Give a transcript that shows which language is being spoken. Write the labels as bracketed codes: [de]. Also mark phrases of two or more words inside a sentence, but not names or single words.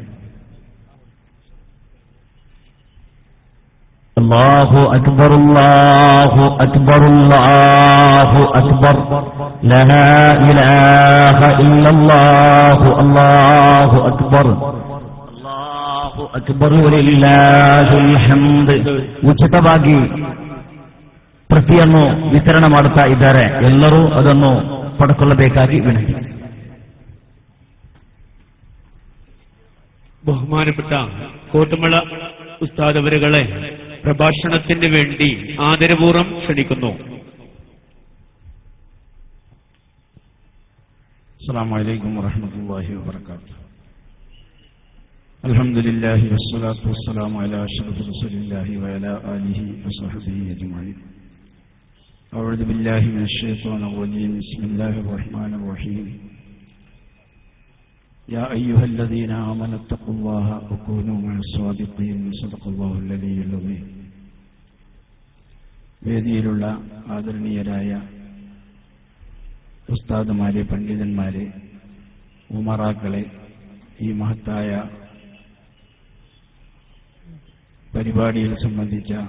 [ar] الله أكبر الله أكبر الله أكبر لا إله إلا الله الله أكبر الله أكبر ولله الحمد. [kn] ಉಚಿತವಾಗಿ ಪ್ರತಿಯನ್ನು ವಿತರಣೆ ಮಾಡುತ್ತಾ ಇದ್ದಾರೆ. ಎಲ್ಲರೂ ಅದನ್ನು ಪಡೆದುಕೊಳ್ಳಬೇಕಾಗಿ ವಿನಂತಿ. [ml] ബഹുമാനപ്പെട്ട കോട്ടുമല ഉസ്താദ് അവരുകളെ പ്രഭാഷണത്തിന് വേണ്ടി ആദരപൂർവ്വം ക്ഷണിക്കുന്നു. [ar] السلام عليكم ورحمة الله وبركاته. الحمد لله والصلاة والسلام على أشرف رسول الله وعلى آله وصحبه أجمعين. أعوذ بالله من الشيطان الرجيم. بسم الله الرحمن الرحيم. يا أيها الذين آمنوا اتقوا الله وكونوا مع الصادقين. صدق الله العلي العظيم. [ml] വേദിയിലുള്ള ആദരണീയരായ ഉസ്താദുമാരെ, പണ്ഡിതന്മാരെ, ഉമറാക്കളെ, ഈ മഹത്തായ പരിപാടിയിൽ സംബന്ധിച്ച